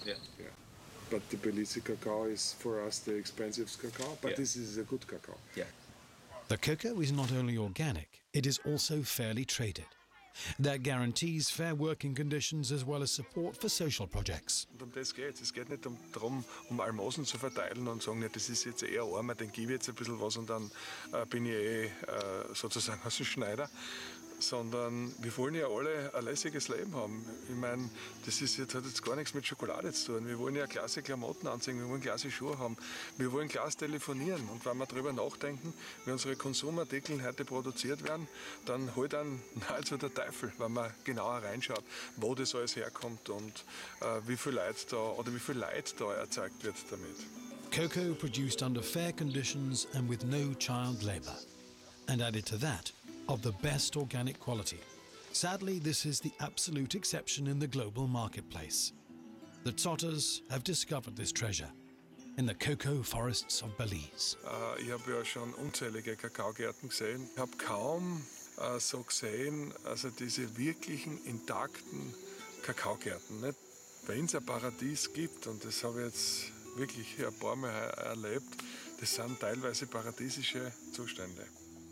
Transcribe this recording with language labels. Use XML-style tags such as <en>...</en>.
<en>Yeah. But the Belize cacao is for us the expensive cacao, but this is a good cacao. Yeah. The cocoa is not only organic, it is also fairly traded. That guarantees fair working conditions as well as support for social projects.</en> <de>Und um das geht es. Es geht nicht darum, Almosen zu verteilen und sagen, ja, das ist jetzt eher arm, dann gebe ich jetzt ein bisschen was und dann bin ich sozusagen aus dem Schneider. Sondern wir wollen ja alle ein lässiges Leben haben. Ich meine, das hat jetzt gar nichts mit Schokolade zu tun. Wir wollen ja klasse Klamotten anziehen, wir wollen klasse Schuhe haben, wir wollen klasse telefonieren. Und wenn wir darüber nachdenken, wie unsere Konsumartikel heute produziert werden, dann holt einen nahezu der Teufel, wenn man genauer reinschaut, wo das alles herkommt und wie viel Leid da erzeugt wird damit.</de> <en>Cocoa produced under fair conditions and with no child labour. And added to that, of the best organic quality. Sadly, this is the absolute exception in the global marketplace. The Zotters have discovered this treasure in the cocoa forests of Belize.</en> <de>Ich habe ja schon unzählige Kakaogärten gesehen. Ich habe kaum so gesehen, also diese wirklichen intakten Kakaogärten. Nicht? Wenn es ein Paradies gibt, und das habe ich jetzt wirklich ein paar Mal erlebt, das sind teilweise paradiesische Zustände.</de>